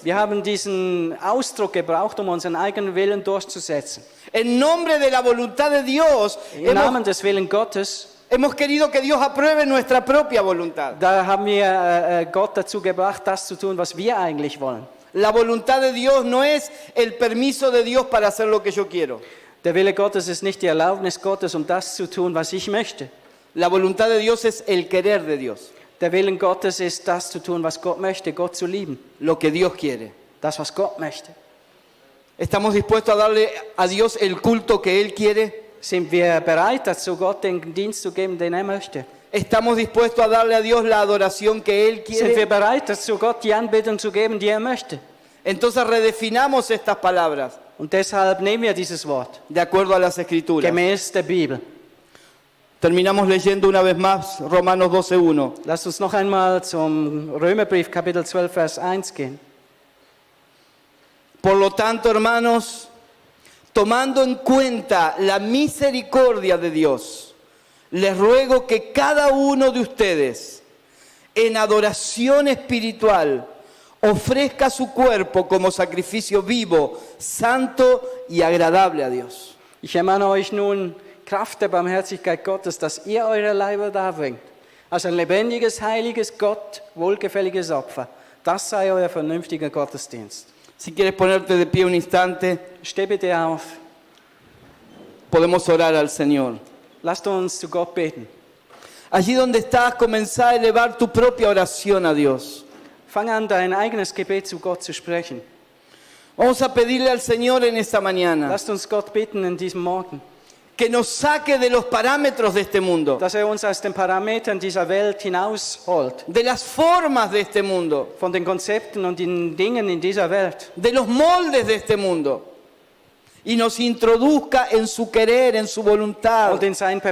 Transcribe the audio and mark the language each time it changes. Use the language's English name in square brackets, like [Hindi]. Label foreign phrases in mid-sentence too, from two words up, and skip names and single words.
[German] Wir haben diesen Ausdruck gebraucht, um unseren eigenen Willen durchzusetzen. [Spanish] En nombre de la voluntad de Dios, [German] Im Namen des Willen Gottes, [Spanish] hemos querido que Dios apruebe nuestra propia voluntad. [German] da haben wir Gott dazu gebracht, das zu tun, was wir eigentlich wollen. [Spanish] La voluntad de Dios no es el permiso de Dios para hacer lo que yo quiero. [German] Der Wille Gottes ist nicht die Erlaubnis Gottes, um das zu tun, was ich möchte. [Spanish] La voluntad de Dios es el querer de Dios, [German] Der Willen Gottes ist das zu tun, was Gott möchte, Gott zu lieben. [Spanish] lo que Dios quiere. [German] Das, was Gott möchte. [Spanish] ¿Estamos dispuestos a darle a Dios el culto que Él quiere? [German] Sind wir bereit dazu, Gott den Dienst zu geben, den er möchte? [Spanish] ¿Estamos dispuestos a darle a Dios la adoración que Él [German] Sind wir [Spanish] quiere? [German] bereit dazu, Gott die Anbetung zu geben, die er möchte? [Spanish] Entonces redefinamos estas palabras [German] Und deshalb nehmen wir dieses Wort, [Spanish] de acuerdo a las Escrituras. [German] gemäß der Bibel. [Spanish] Terminamos leyendo una vez más Romanos 12:1. [German] Lasst uns noch einmal zum Römerbrief, Kapitel 12, Vers 1 gehen. [Spanish] Por lo tanto, hermanos, tomando en cuenta la misericordia de Dios, les ruego que cada uno de ustedes, en adoración espiritual, ofrezca su cuerpo como sacrificio vivo, santo y agradable a Dios. [German] Ich ermahne euch nun, Kraft der Barmherzigkeit Gottes, dass ihr eure Leiber darbringt, als ein lebendiges, heiliges, Gott wohlgefälliges Opfer. Das sei euer vernünftiger Gottesdienst. [Spanish] Si quieres ponerte de pie un instante, [German] Steh bitte auf. [Spanish] podemos orar al Señor. [German] Lasst uns zu Gott beten. [Spanish] Allí donde estás, comenzá a elevar tu propia oración a Dios. [German] Fang an, dein eigenes Gebet zu Gott zu sprechen. [Spanish] Vamos a pedirle al Señor en esta mañana [German] Lasst uns Gott bitten in diesem Morgen, [Spanish] que nos saque de los parámetros de este mundo, [German] dass er uns aus den Parametern dieser Welt hinausholt, [Spanish] de las formas de este mundo, [German] von den Konzepten und den Dingen in dieser Welt [Spanish] de los moldes de este mundo, y nos introduzca en su querer, en su voluntad, [German] und in sein